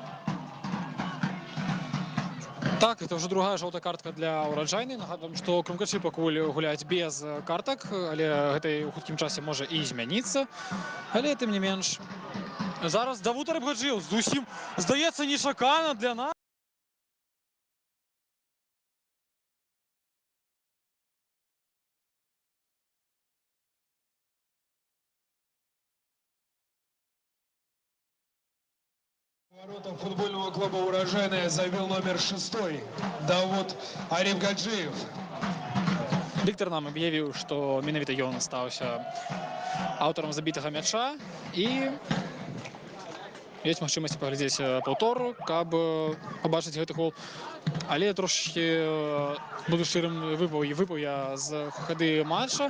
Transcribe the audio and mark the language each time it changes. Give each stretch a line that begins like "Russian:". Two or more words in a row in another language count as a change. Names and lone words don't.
Russian: Так, это уже другая желтая картка для Ураджайнай.
Belarusian: Нагадваем, што Крумкачы пакуль гуляюць без картак, але гэта ў хуткім часе можа і змяніцца. Але тым не менш. Зараз Давуд Арабгаджиев зусім, здаецца, нечакана для нас.
Russian: Воротам футбольного клуба «Урожайная» забил номер 6 Давуд Арабгаджиев.
Belarusian: Віктор нам аб'явіў, што менавіта ён стаўся аўтарам забітага мяча і ёсць магчымасць паглядзець паўтор, каб пабачыць гэты гол. Але трошки буду шчырым, выпаў я з хады матча.